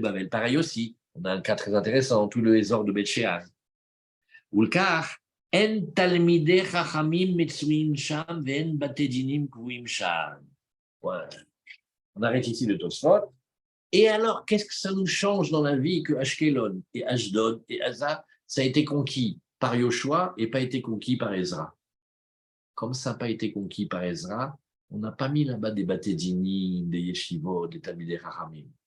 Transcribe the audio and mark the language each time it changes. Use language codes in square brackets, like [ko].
[fr] Pareil aussi, on a un cas très intéressant, tout le Hésor de Bet Shean. [he] ולכך אין תלמידי חכמים מצויים שם ואין בתי דינים קבועים שם. [fr] On arrête ici le Tosfot. Et alors, qu'est-ce que ça nous change dans la vie que Ashkelon et Ashdod et Asa, ça a été conquis par Yoshua et pas été conquis par Ezra? Comme ça n'a pas été conquis par Ezra, on n'a pas mis là-bas des Batédinim, des Yeshivot, des Talmidei Chachamim.